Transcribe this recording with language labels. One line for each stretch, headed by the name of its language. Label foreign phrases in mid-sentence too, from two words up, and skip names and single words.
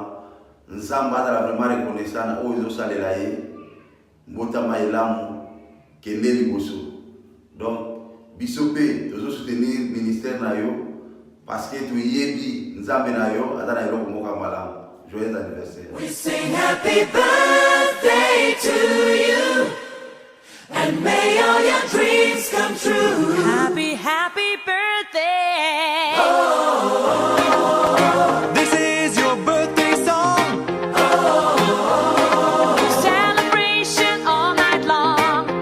Lingala: Nzamba la
French: vraiment reconnaissant
Lingala: na oyo salela ye. Mbotama elamu kende liboso. Donc bisope tozo soutenir ministère na yo
French: parce que tu
Lingala: yebi nzambe na yo atana eloko moka malamu.
French: Joyeux anniversaire.
English: We sing happy birthday to you, and may all your dreams come true. Happy, happy birthday. This is your birthday song. Celebration all night long.